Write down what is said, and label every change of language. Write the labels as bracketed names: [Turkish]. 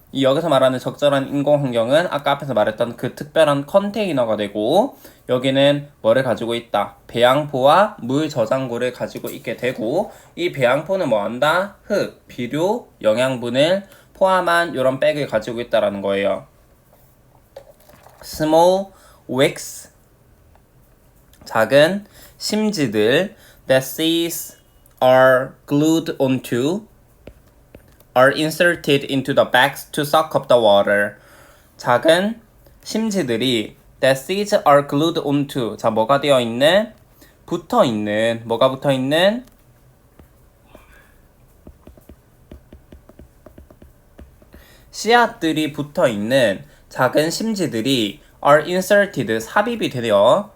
[Korean] 이 여기서 말하는 적절한 인공환경은 아까 앞에서 말했던 그 특별한 컨테이너가 되고, 여기는 뭐를 가지고 있다? 배양포와 물 저장고를 가지고 있게 되고, 이 배양포는 뭐 한다? 흙, 비료, 영양분을 포함한 이런 백을 가지고 있다라는 거예요. [English] Small wicks, [Korean] 작은 심지들, [English] that seeds are glued onto, are inserted into the bags to suck up the water. [Korean] 작은 심지들이 [English] that seeds are glued onto, [Korean] 자, 뭐가 되어 있는? 붙어 있는, 뭐가 붙어 있는? 씨앗들이 붙어 있는 작은 심지들이 [English] are inserted, [Korean] 삽입이 되려.